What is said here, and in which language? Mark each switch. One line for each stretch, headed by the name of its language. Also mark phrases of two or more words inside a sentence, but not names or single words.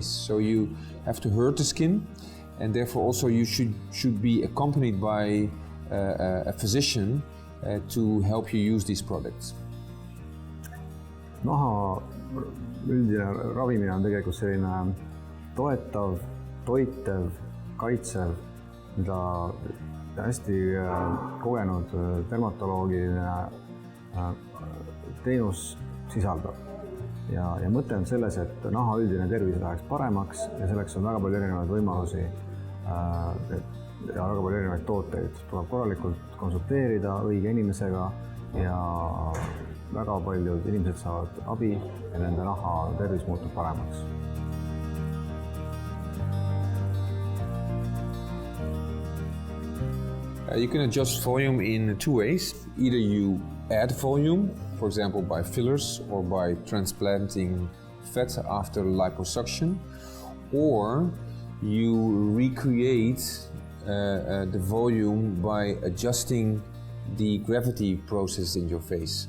English: So you have to hurt the skin, and therefore also you should be accompanied by a physician to help you use these products.
Estonian: Naha üldine ravimine on tegelikult selline toetav, toitev, kaitsev, mida hästi kogenud dermatoloogiline teenus sisaldab. Ja mõte on selles, et naha üldine tervis läheks paremaks ja selleks on väga palju erinevaid võimalusi ja väga palju erinevaid tooteid. Tuleb korralikult konsulteerida õige inimesega ja väga paljud inimesed saavad abi ja nende naha tervis muutub paremaks.
English: You can adjust volume in 2 ways. Either you add volume, for example by fillers or by transplanting fat after liposuction, or you recreate the volume by adjusting the gravity process in your face.